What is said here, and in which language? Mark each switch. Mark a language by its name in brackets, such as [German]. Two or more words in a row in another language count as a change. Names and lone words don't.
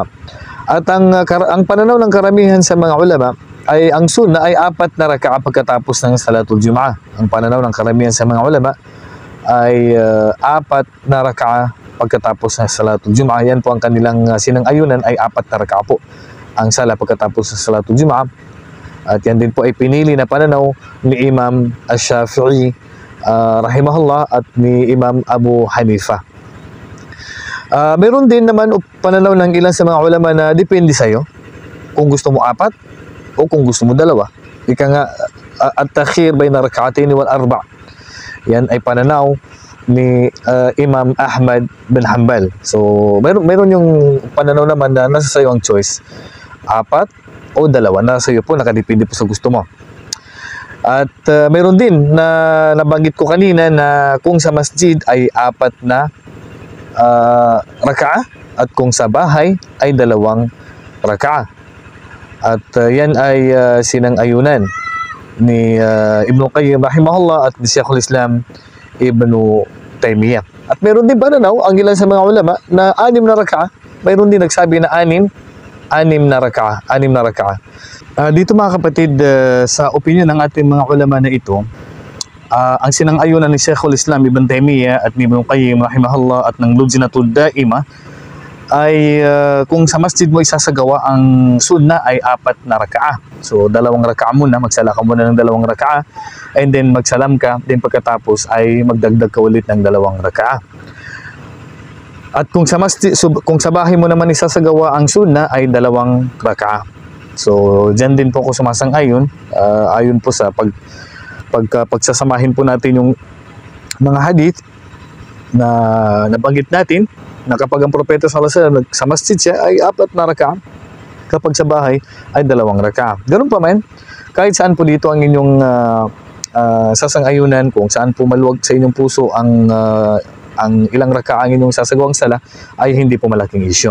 [Filipino] At ang pananaw ng karamihan sa mga ulama ay ang sunnah ay 4 na raka'a pagkatapos ng [Arabic] صلاة الجمعة. [Filipino] Ang pananaw ng karamihan sa mga ulama ay 4 na raka'a pagkatapos ng [Arabic] صلاة الجمعة. [Filipino] Yan po ang kanilang sinang-ayunan ay 4 na raka'a po ang sala pagkatapos ng [Arabic] صلاة الجمعة. [Filipino] At yan din po ay pinili na pananaw ni Imam Ash-Shafi'i rahimahullah at ni Imam Abu Hanifa. Meron din naman pananaw ng ilan sa mga ulama na depende sa'yo kung gusto mo 4 o kung gusto mo 2. Ika nga, [Arabic] التخيير بين ركعتين و4. [Filipino] Yan ay pananaw ni Imam Ahmad bin Hanbal. So, meron yung pananaw naman na nasa sayo ang choice. 4 o 2. Nasa iyo po, nakadepende po sa gusto mo. At meron din na nabanggit ko kanina na kung sa masjid ay 4 na raka'a at kung sa bahay ay 2 raka'a. At yan ay sinang-ayunan ni Ibn Qayyim rahimahullah at ni Sheikhul Islam Ibn Taymiyyah. At meron din pananaw ang ilan sa mga ulama na 6 na raka'a. Mayroon din nagsabi na 6 6 na raka'a. 6 na raka'a. Dito mga kapatid, sa opinion ng ating mga ulama na ito, ang sinang-ayunan ni Sheikhul Islam Ibn Taymiyyah at ni Ibn Qayyim rahimahullah at ng Lujnatud Daima ay kung sa masjid mo isasagawa ang sunna ay 4 na raka'a. So 2 raka'a muna, magsala ka muna ng 2 raka'a, [English] and then [Filipino] magsalam ka, then pagkatapos ay magdagdag ka ulit ng 2 raka'a. At kung sa masjid, kung sa bahay mo naman isasagawa ang sunna ay 2 raka'a. So diyan din po ako sumasang-ayon, ayon po sa pagsasamahin po natin yung mga hadith na nabanggit natin na kapag ang propeta [Arabic] صلى الله عليه وسلم [Filipino] sa masjid siya ay 4 na raka'a, kapag sa bahay ay 2 raka'a. Ganun pa man, kahit saan po dito ang inyong sasang-ayunan, kung saan po maluwag sa inyong puso ang ilang raka'a ang inyong sasagawang sala, ay hindi po malaking issue.